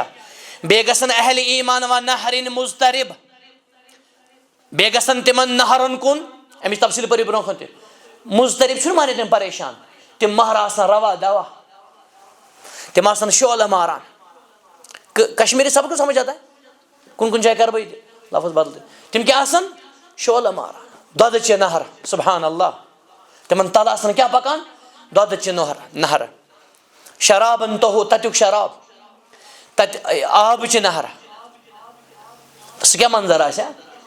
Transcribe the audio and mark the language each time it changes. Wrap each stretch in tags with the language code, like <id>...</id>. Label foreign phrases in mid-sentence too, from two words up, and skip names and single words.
<ks>بیٚیہِ گژھن اہلِ ایٖمان و نہرِن مُضطرب. بیٚیہِ گژھن تِمن نہرن کُن. امِچ تفصیٖل پٔرِو برونٛہہ کُن تہِ. مُضطرب چھُنہٕ مانہِ تِم پریشان. تِم مہرٕ آسان روا دوا. تِم آسان شعلہٕ ماران.</ks> <ur>کشمیٖری سبق سمجھ آتا ہے؟</ur> <ks>کُنہِ کُنہِ جایہِ کرٕ بہٕ یہِ لفظ بدل. تِم کیٛاہ آسان؟ شعلہٕ ماران. دۄدٕچہِ نہر.</ks> <ar>سبحان اللہ.</ar> <ks>تِمن تل آسان کیٛاہ پکان؟ دۄدٕچہِ نہر. شرابن توہو تتیُک شراب. تتہِ آبٕچہِ نہر. سُہ کیٛاہ منظر آسہِ ہا؟</ks>